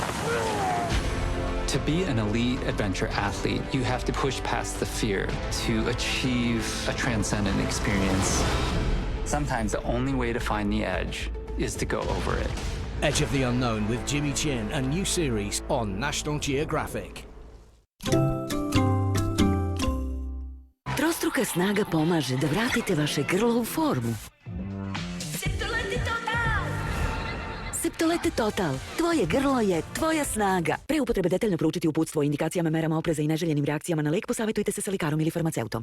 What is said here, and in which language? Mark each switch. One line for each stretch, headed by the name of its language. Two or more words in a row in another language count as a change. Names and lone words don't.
English: To be an elite adventure athlete, you have to push past the fear to achieve a transcendent experience. Sometimes the only way to find the edge is to go over it. Edge of the Unknown with Jimmy Chin, a new series on National Geographic.
Serbian: Trostruka snaga pomaže da vratite vaše grlo u formu. Septolete Total. Tvoje grlo je tvoja snaga. Pre upotrebe detaljno proučiti uputstvo o indikacijama, merama opreza i neželjenim reakcijama na lek, posavjetujte se sa lekarom ili farmaceutom.